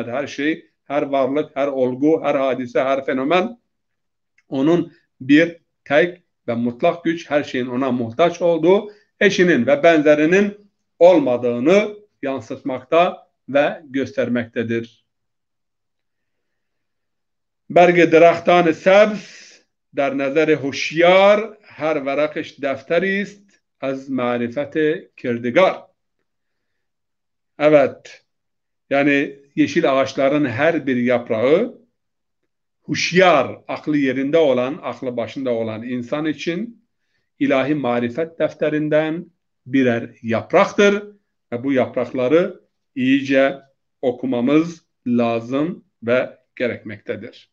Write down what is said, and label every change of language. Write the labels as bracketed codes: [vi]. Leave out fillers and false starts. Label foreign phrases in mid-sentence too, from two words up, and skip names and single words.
[tr] Her şey, her varlık, her olgu, her hadise, her fenomen onun bir tek ve mutlak güç, her şeyin ona muhtaç olduğu, eşinin ve benzerinin olmadığını yansıtmakta ve göstermektedir. [fa] Berge درختان سبز در نظر هوشیار هر ورقش دفتری است از معرفت کردگار. [tr] Evet, yani yeşil ağaçların her bir yaprağı huşyar, aklı yerinde olan, aklı başında olan insan için ilahi marifet defterinden birer yapraktır ve bu yaprakları iyice okumamız lazım ve gerekmektedir.